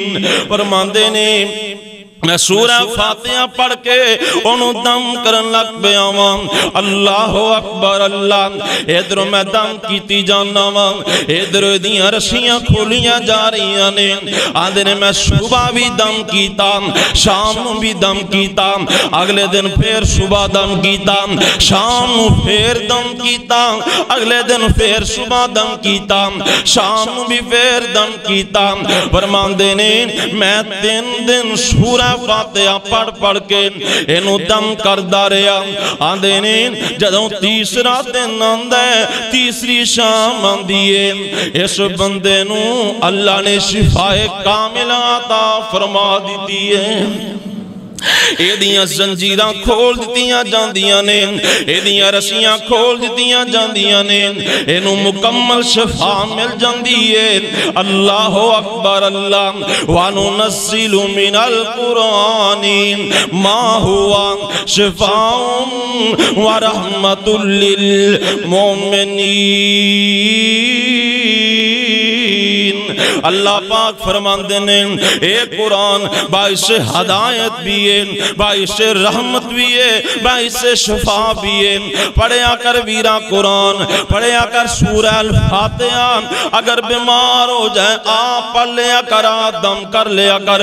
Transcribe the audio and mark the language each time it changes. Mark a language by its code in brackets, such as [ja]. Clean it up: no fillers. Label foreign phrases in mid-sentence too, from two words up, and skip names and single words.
[pa] فرماندے نے میں سورہ فاتحہ پڑھ کے انہوں دم کرن لگ پیا وام، [ar] اللہ اکبر اللہ، [pa] ادھر میں دم کیتی جانا وام، ادھر دیاں رسیاں کھولیاں جا رہی نے، آدھے نے میں صبح بھی دم کیتا، شام بھی دم کیتا، اگلے دن پھر صبح دم کیتا، شام پھر دم کیتا، اگلے دن پھر صبح دم کیتا، شام بھی پھر دم کیتا۔ فرماندے نے میں 3 دن سورہ فاتحہ پڑھ کے انہوں دم کردہ رہا، آندے نے جدوں تیسرا دن آندہ ہے، تیسری شام آندیے، اس بندے نو اللہ نے شفا کامل عطا فرما دیتی ہے۔ ایدیاں زنجیراں کھول دیتیاں جاندیاں نے، ایدیاں رسیاں کھول دیتیاں جاندیاں نے، انہوں مکمل شفا مل جاندی ہے۔ [ar] اللہ اکبر اللہ۔ وَنُنَزِّلُ مِنَ الْقُرْآنِ مَا هُوَ شِفَاءٌ وَرَحْمَةٌ لِّلْمُؤْمِنِينَ۔ [pa] اللہ پاک فرماندے نے اے قرآن باعث ہدایت بھی ہے، باعث رحمت بھی ہے، باعث شفا بھی ہے۔ پڑھیا کر ویرا قرآن، پڑھیا کر سورہ الفاتحہ، اگر بیمار ہو جائے آپ پڑھ لیا کر، دم کر لیا کر۔